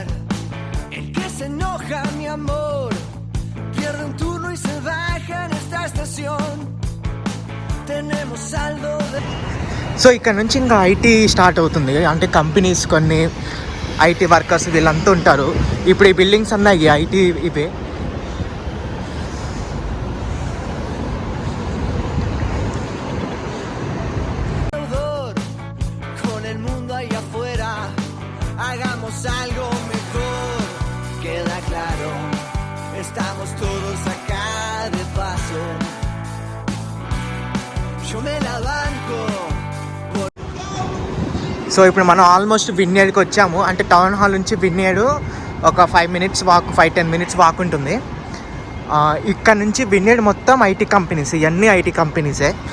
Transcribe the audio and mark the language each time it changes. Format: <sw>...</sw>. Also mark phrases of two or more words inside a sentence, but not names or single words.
<es>El que se enoja, mi amor, pierde un turno y se baja en esta estación. Tenemos saldo de...</es> <te>సో ఇక్కడ నుంచి ఇంకా</te> <en>IT start</en> <te>అవుతుంది. అంటే కంపెనీస్, కొన్ని</te> <en>IT workers</en> <te>వీళ్ళంతా ఉంటారు. ఇప్పుడు ఈ బిల్డింగ్స్ అన్నీ ఐటీ ఇవే.</te> <es>Algo mejor, queda claro, estamos todos acá de paso. Yo me la banco.</es> <te>సో ఇప్పుడు మనం ఆల్మోస్ట్ విన్యాడ్కి వచ్చాము. అంటే టౌన్ హాల్ నుంచి విన్యాడ్ ఒక 5-10</te> <en>minutes walk</en> <te>ఉంటుంది. ఇక్కడ నుంచి విన్యాడ్ మొత్తం</te> <en>IT companies,</en> <te>ఇవన్నీ</te> <en>IT companies.</en>